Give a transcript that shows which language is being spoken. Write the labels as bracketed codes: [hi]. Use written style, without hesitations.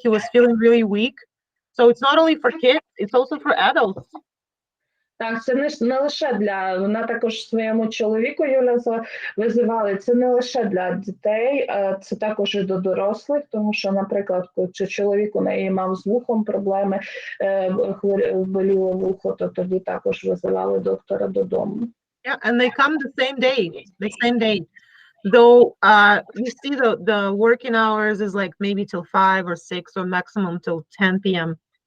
[en] He was feeling really weak. So it's not only for kids, it's also for adults. [uk] Так, це не лише вона також своєму чоловіку, Юля, визивали, це не лише для дітей, це також і до дорослих, тому що, наприклад, коли чоловік у неї мав з вухом проблеми, боліло вухо, то тоді також визивали доктора додому. [en] Yeah, and they come the same day. Though you see the working hours is like maybe till 5 or 6 or maximum till 10 p.m.